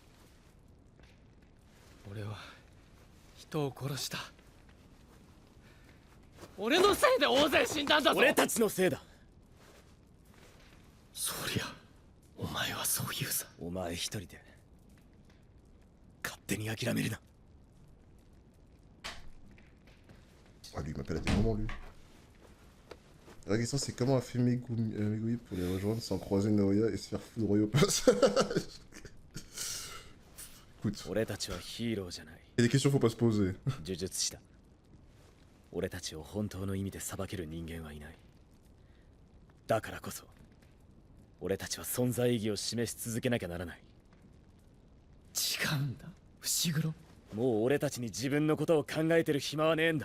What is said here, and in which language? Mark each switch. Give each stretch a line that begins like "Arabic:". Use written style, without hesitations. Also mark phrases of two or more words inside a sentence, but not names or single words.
Japanese: 俺は人を殺した。俺のせいで大勢死んだんだぞ。俺たちのせいだ。そりゃお前はそう言うさ。お前一人で勝手に諦めるな。
French: Ah, lui, il m'appelle à des moments, lui. La question, c'est comment a fait Megumi pour les rejoindre sans croiser Naoya et se faire foudroyer au passage. Écoute. Il y a des questions, faut pas se poser.
Japanese: 呪術師だ。俺たちを本当の意味で裁ける人間はいない。だからこそ俺たちは存在意義を示し続けなきゃならない。違うんだ、伏黒。もう俺たちに自分のことを考えてる暇はねえんだ。